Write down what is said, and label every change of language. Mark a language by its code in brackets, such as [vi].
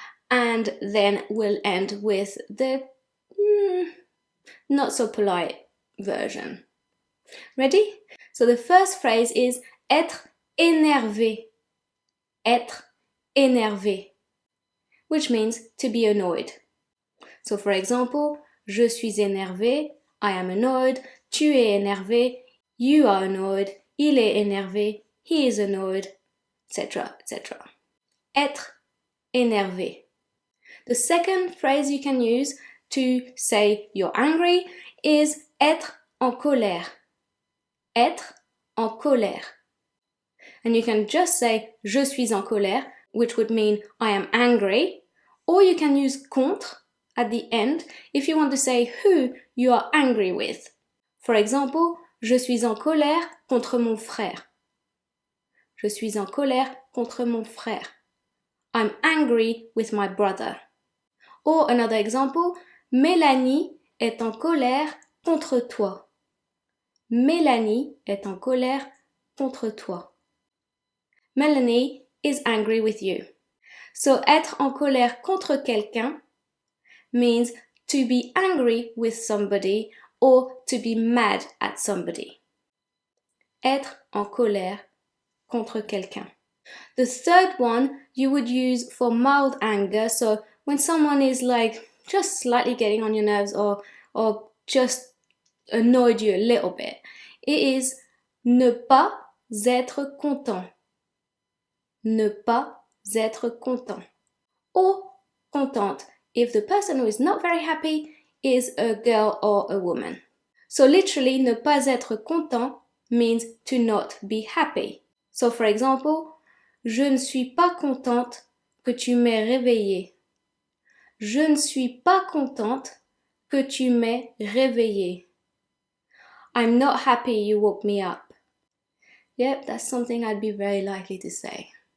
[en] And then we'll end with the not so polite version. Ready? So the first phrase is [fr] être énervé. Être énervé, [en] which means to be annoyed. So for example, [fr] je suis énervé, [en] I am annoyed, [fr] tu es énervé, [en] you are annoyed, [fr] il est énervé, [en] he is annoyed, etc., etc. [fr] Être énervé. [en] The second phrase you can use to say you're angry is [fr] être en colère. Être en colère. [en] And you can just say [fr] je suis en colère, [en] which would mean I am angry, or you can use contre at the end if you want to say who you are angry with. For example, [fr] je suis en colère contre mon frère. Je suis en colère contre mon frère. [en] I'm angry with my brother. Or another example, [fr] Mélanie est en colère contre toi. Mélanie est en colère contre toi. [en] Melanie is angry with you. So [fr] être en colère contre quelqu'un [en] means to be angry with somebody or to be mad at somebody. [fr] Être en colère contre quelqu'un. [en] The third one you would use for mild anger, so when someone is like just slightly getting on your nerves or just annoyed you a little bit, it is [fr] ne pas être content. Ne pas être content. [en] Or contente if the person who is not very happy is a girl or a woman. So literally, [fr] ne pas être content [en] means to not be happy. So for example, [fr] je ne suis pas contente que tu m'aies réveillée. Je ne suis pas contente que tu m'aies réveillée. [en] I'm not happy you woke me up. Yep, that's something I'd be very likely to say.